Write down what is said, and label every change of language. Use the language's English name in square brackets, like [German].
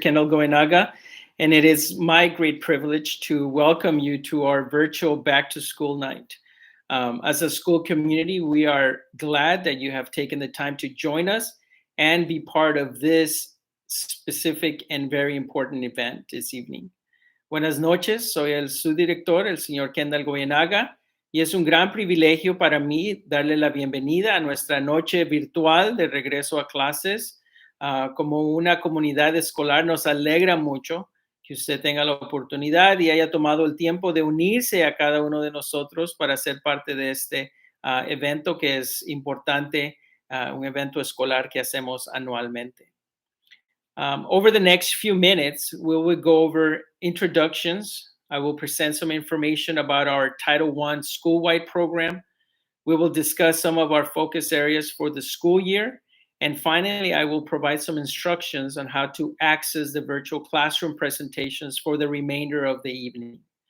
[English] Kendall Goenaga, and it is my great privilege to welcome you to our virtual back to school night. As a school community, we are glad that you have taken the time to join us and be part of this specific and very important event this evening. [Spanish] Buenas noches, soy el subdirector, el señor Kendall Goenaga, y es un gran privilegio para mí darle la bienvenida a nuestra noche virtual de regreso a clases. Como una comunidad escolar nos alegra mucho que usted tenga la oportunidad y haya tomado el tiempo de unirse a cada uno de nosotros para ser parte de este evento que es importante, un evento escolar que hacemos anualmente. [English] Over the next few minutes, we will go over introductions. I will present some information about our Title I school-wide program. We will discuss some of our focus areas for the school year. And finally, I will provide some instructions on how to access the virtual classroom presentations for the remainder of the evening.